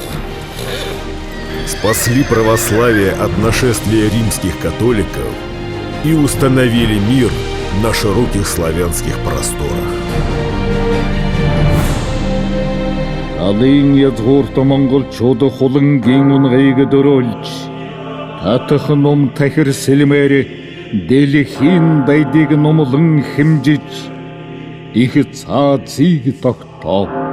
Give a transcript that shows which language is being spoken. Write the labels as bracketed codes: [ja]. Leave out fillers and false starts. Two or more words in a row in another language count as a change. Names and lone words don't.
[ru] спасли православие от нашествия римских католиков и установили мир на широких славянских просторах. [mn] Алын язгуурт монголчууд хулангийн унгыг дөрөөлж татах ном тахир сэлмээр дэлхийн дайдыг номлон хэмжиж их цаазыг тогтоо.